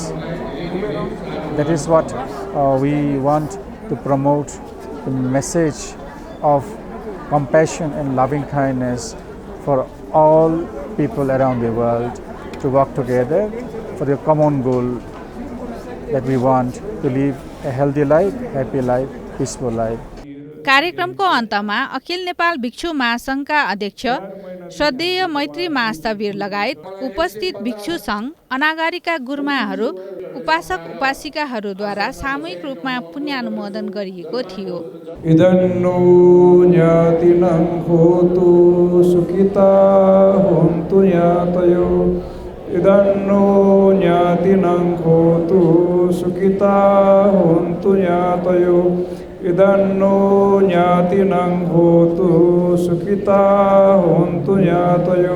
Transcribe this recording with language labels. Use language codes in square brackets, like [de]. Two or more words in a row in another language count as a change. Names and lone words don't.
[en] That is what we want to promote, the message of compassion and loving kindness for all people around the world, to work together for the common goal that we want to live a healthy life, happy life, peaceful life. [ne] कार्यक्रमको अन्तमा अखिल नेपाल भिक्षु महासङ्घका अध्यक्ष श्रद्धेय मैत्री महास्थवीर लगायत उपस्थित भिक्षु सङ्घ, अनागारिका गुरुमाहरू, उपासक उपासिकाहरूद्वारा सामूहिक रूपमा पुण्यानुमोदन गरिएको थियो। [pi] इदन्नो ज्ञातिनं होतु सुखिता होन्तु यातयो इदन्नो ज्ञातिनं होतु सुखिता होन्तु यातयो इदन्नो ज्ञातिनं होतु सुखिता होन्तु ज्ञातयो